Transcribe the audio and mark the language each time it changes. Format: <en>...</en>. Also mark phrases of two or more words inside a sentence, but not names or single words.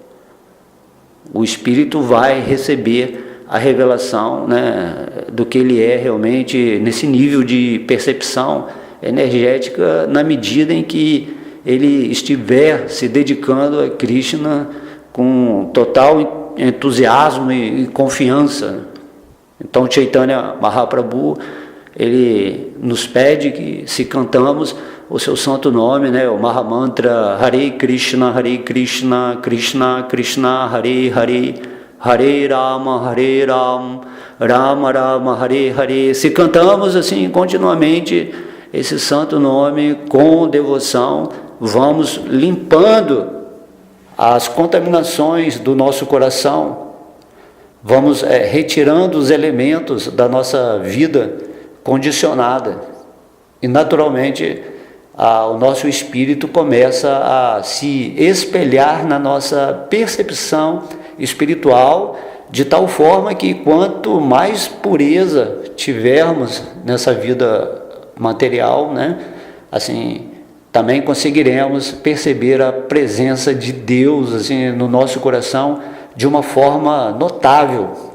<pt>O espírito vai receber a revelação, né, do que ele é realmente nesse nível de percepção energética, na medida em que ele estiver se dedicando a Krishna com total entusiasmo e confiança. Então Chaitanya Mahaprabhu, ele nos pede que, se cantamos o seu santo nome, né, o Mahamantra Hare Krishna, Krishna Krishna, Hare Hare, Hare Rama, Rama Rama, Hare Hare, se cantamos assim continuamente esse santo nome com devoção, vamos limpando as contaminações do nosso coração, vamos retirando os elementos da nossa vida condicionada, e naturalmente o nosso espírito começa a se espelhar na nossa percepção espiritual, de tal forma que quanto mais pureza tivermos nessa vida material, né, assim, também conseguiremos perceber a presença de Deus assim, no nosso coração de uma forma notável.</pt>